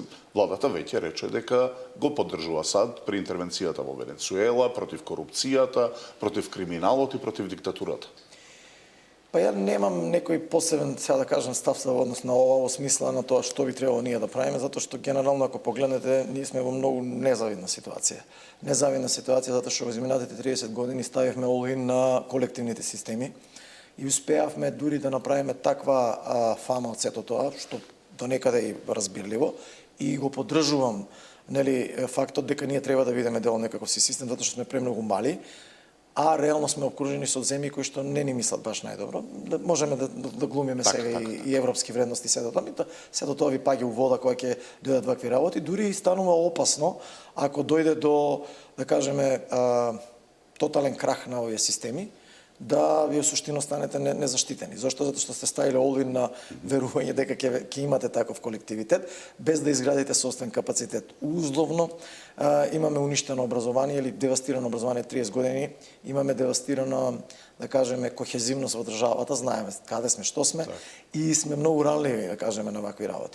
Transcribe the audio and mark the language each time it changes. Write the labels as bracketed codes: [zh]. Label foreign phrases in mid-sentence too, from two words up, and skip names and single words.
[mk] Владата веќе рече дека го поддржува САД при интервенцијата во Венецуела, против корупцијата, против криминалот и против диктатурата. Па ја немам некој посебен, сега да кажам, став во однос на ова, во смисла на тоа што би требало ние да правиме, затоа што генерално ако погледнете, ние сме во многу незавидна ситуација. Незавидна ситуација затоа што во изминатите 30 години ставивме [en] all-in [mk] на колективните системи и успеавме дури да направиме таква фама од сето тоа, што до некаде и разбирливо, и го поддржувам, нели, фактот дека ние треба да бидеме дел од некаков систем затоа што сме премногу мали, а реално сме обкружени со земји кои што не ни мислат баш најдобро. Можеме да глумиме сега и европски вредности, сето тоа ви паѓа у вода кога ќе дојдат вакви работи, дури и станува опасно ако дојде до, да кажеме, тотален крах на овие системи, да ви суштино станете незаштитени. Зошто? Затоа што сте ставиле [en] all-in [mk] на верување дека ќе имате таков колективитет, без да изградите собствен капацитет. Условно, имаме уништено образование или девастирано образование 30 години, имаме девастирано, да кажеме, кохезивност во државата, знаеме каде сме, што сме, и сме многу ранливи, да кажеме, на вакви работи.